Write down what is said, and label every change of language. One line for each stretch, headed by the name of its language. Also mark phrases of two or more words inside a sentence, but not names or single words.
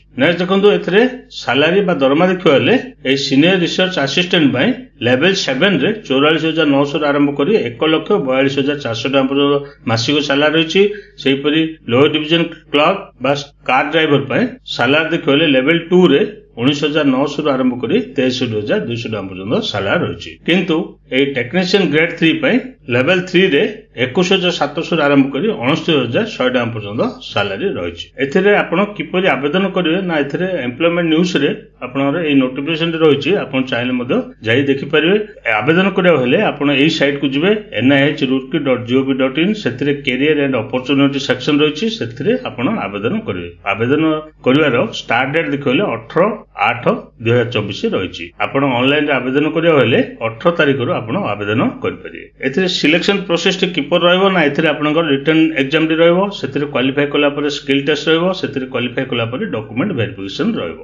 Odia: ନେକ୍ସଟ ଦେଖନ୍ତୁ ଏଥିରେ ସାଲାରୀ ବା ଦରମା ଦେଖିଲେ ଏ ସିନିଅର ରିସର୍ଚ୍ଚ ଆସିଷ୍ଟାଣ୍ଟ
English: pay level
Odia: 7 ରେ 44,900 ଆରମ୍ଭ କରି 1,42,400 ମାସିକ ସାଲାରୀ ରହି। ସେହିପରି ଲୋଅର ଡିଭିଜନ କ୍ଲର୍କ ବା କାର ଡ୍ରାଇଭର
English: pay salary
Odia: ଦେଖିଲେ ଲେଭେଲ 2 ରେ 19,900 ଆରମ୍ଭ କରି 63,200 ପର୍ଯ୍ୟନ୍ତ ସାଲାରୀ ରହି। କିନ୍ତୁ ଏ ଟେକ୍ନିସିଆନ ଗ୍ରେଡ 3
English: pay level
Odia: 3 ରେ 21,700 ଆରମ୍ଭ କରି 69,100 ଟଙ୍କା ପର୍ଯ୍ୟନ୍ତ ସାଲାରୀ ରହିଛି। ଏଥିରେ ଆପଣ କିପରି ଆବେଦନ କରିବେ ନା ଏଥିରେ ଏମ୍ପ୍ଲୟମେଣ୍ଟ ନ୍ୟୁଜ ରେ ଆପଣଙ୍କର ଏଇ ନୋଟିଫିକେସନ ରହିଛି, ଆପଣ ଚାହିଁଲେ ମଧ୍ୟ ଯାଇ ଦେଖିପାରିବେ। ଆବେଦନ କରିବାକୁ ହେଲେ ଆପଣ ଏଇ ସାଇଟ୍ କୁ ଯିବେ nihroorkee.gov.in, ସେଥିରେ କ୍ୟାରିୟର ଆଣ୍ଡ ଅପରଚ୍ୟୁନିଟି ସେକ୍ସନ ରହିଛି, ସେଥିରେ ଆପଣ ଆବେଦନ କରିବେ। ଆବେଦନ କରିବାର
English: start date
Odia: ଦେଖିଲେ 18/8/2024 ରହିଛି। ଆପଣ ଅନଲାଇନରେ ଆବେଦନ କରିବାକୁ ହେଲେ 18 ତାରିଖରୁ ଆପଣ ଆବେଦନ କରିପାରିବେ। ଏଥିରେ
English: selection process
Odia: ଟି କିପରି ରହିବ ନା ଏଥିରେ ଆପଣଙ୍କର
English: written exam
Odia: ଟି ରହିବ, ସେଥିରେ କ୍ୱାଲିଫାଇ କଲା ପରେ
English: skill test
Odia: ରହିବ, ସେଥିରେ କ୍ୱାଲିଫାଇ କଲା ପରେ
English: document verification
Odia: ରହିବ।